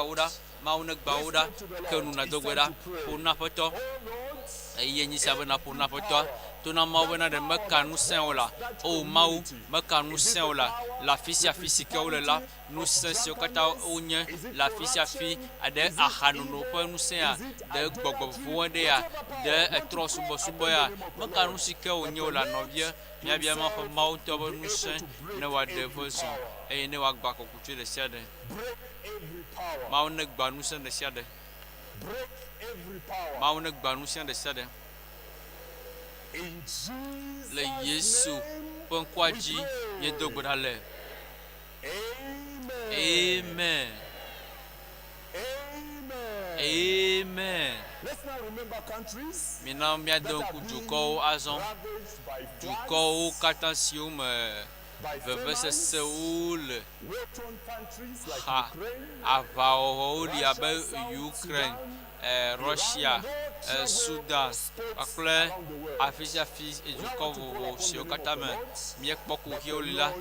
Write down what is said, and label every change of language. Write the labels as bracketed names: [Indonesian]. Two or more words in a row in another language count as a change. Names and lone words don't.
[Ewe] wo ɖa Mawu ne gbã wo ɖa ke nu nado gbe ɖa ƒo na Aƒetɔ eye nyi sia bena ƒo na Aƒetɔa tona Mawu bena ɖe meka ŋusẽ o la o Mawu meka ŋusẽ o la le afi sia afi si ke wole la ŋusẽ siwo katã wonye le afi sia afi ɖe ahanono ƒe ŋusẽa ɖe gbɔgbɔ vovowo ɖea ɖe etrɔ subɔsubɔ ya meka nu si ke wonye o la nɔvia míabia Mawu ƒe Mawu ŋutɔ ƒe ŋusẽ ne wòaɖe ƒe zɔ eye ne wòagbã kɔkutui ɖe sia ɖe [English] Break every power. [Ewe] Mawu ne gbã ŋusẽ ɖe sia ɖe [English] Break every power. [Ewe] Mawu ne gbã ŋusẽ ɖe sia ɖe [English] In Jesus' [Ewe] le Yesu [English] name, [Ewe] ƒe ŋkɔa dzi míedo gbe ɖa le [English] amen. [Ewe] amen [English] Amen. [Ewe] amen [English] Let's now remember countries [Ewe] mina míado ŋku dukɔwo azɔ [English] ravaged by floods, [Ewe] dukɔwo katã siwo me [English] by [Ewe] vevesesewo le [English] war-torn countries like [Ewe] ha [English] Ukraine, [Ewe] aʋawɔwɔwo li abe Ukraine Russia Sudan kpakple afi sia afi dukɔ vovovo siwo katã me míekpɔ kuxiwo li la